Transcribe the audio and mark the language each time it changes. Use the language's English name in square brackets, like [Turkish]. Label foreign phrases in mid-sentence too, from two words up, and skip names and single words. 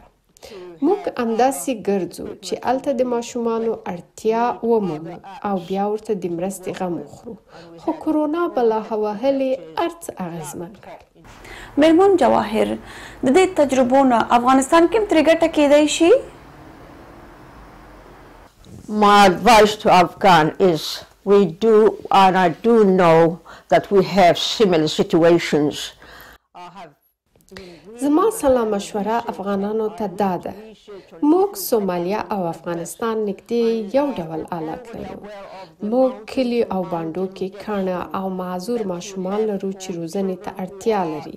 [Pashto] موږ همداسې ګرځو چې هلته د ماشومانو اړتیا ومومو او بیا ورته د مرستې غم وخورو. خو کرونا بلا وهلې هر څه اغېزمن کړل. میرمن جواهر، د دې تجربو نه افغانستان کې هم ترې ګټه کیدی شي؟ [English] My advice to Afghan is we do, and I do know that we have similar situations. [Pashto] زما سلا مشوره افغانانو ته دا ده. موږ سومالیا او افغانستان نږدې یو ډول حالات لرو. موږ کلی او بانډو کې کڼه او معذور ماشومان لرو چې روزنې ته اړتیا لري.